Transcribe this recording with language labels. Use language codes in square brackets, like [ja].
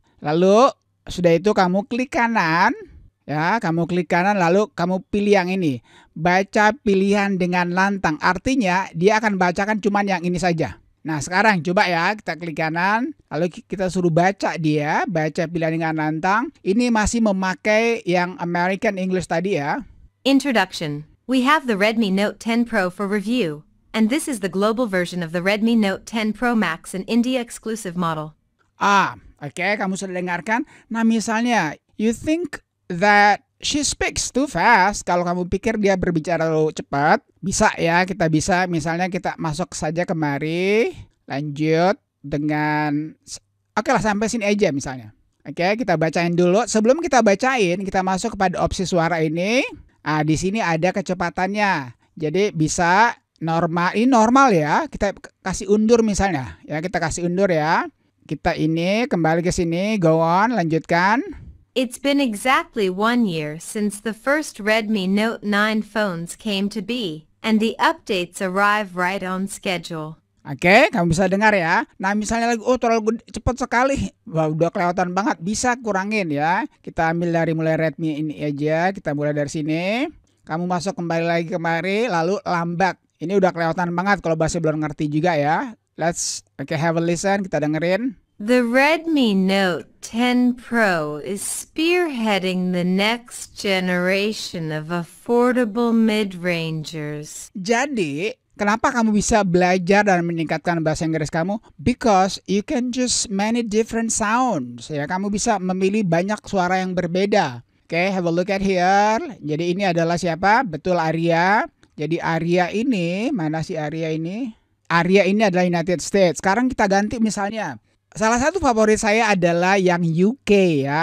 [id] Lalu sudah itu kamu klik kanan. Ya, kamu klik kanan lalu kamu pilih yang ini. Baca pilihan dengan lantang. Artinya dia akan bacakan cuma yang ini saja. Nah, sekarang coba ya, kita klik kanan, lalu kita suruh baca dia, baca pilihan dengan lantang. Ini masih memakai yang American English tadi ya. [en] Introduction. We have the Redmi Note 10 Pro for review, and this is the global version of the Redmi Note 10 Pro Max, an India exclusive model. [id] Oke, kamu sudah dengarkan. Nah, misalnya, [en] you think that she speaks too fast. [id] Kalau kamu pikir dia berbicara terlalu cepat, bisa ya, kita bisa. Misalnya kita masuk saja kemari, lanjut dengan, oke lah sampai sini aja misalnya. Oke, kita bacain dulu. Sebelum kita bacain, kita masuk kepada opsi suara ini. Di sini ada kecepatannya. Jadi bisa normal, ini normal ya. Kita kasih undur misalnya. Ya, kita kasih undur ya. Kita ini kembali ke sini, [en] go on, [id] lanjutkan. [en] It's been exactly 1 year since the first Redmi Note 9 phones came to be, and the updates arrive right on schedule. [id] Oke, kamu bisa dengar ya. Nah, misalnya lagi, terlalu cepat sekali. Wah, udah kelewatan banget. Bisa kurangin ya. Kita ambil dari mulai Redmi ini aja. Kita mulai dari sini. Kamu masuk kembali lagi kemari, lalu lambat. Ini udah kelewatan banget kalau bahasa belum ngerti juga ya. [en] Have a listen. [id] Kita dengerin. [en] The Redmi Note 10 Pro is spearheading the next generation of affordable mid-rangers. [id] Jadi, kenapa kamu bisa belajar dan meningkatkan bahasa Inggris kamu? [en] Because you can choose many different sounds. [id] Ya, kamu bisa memilih banyak suara yang berbeda. Oke, [en] have a look at here. [id] Jadi ini adalah siapa? Betul, Arya. Jadi Arya ini, mana si Arya ini? Arya ini adalah United States. Sekarang kita ganti misalnya. Salah satu favorit saya adalah yang UK ya.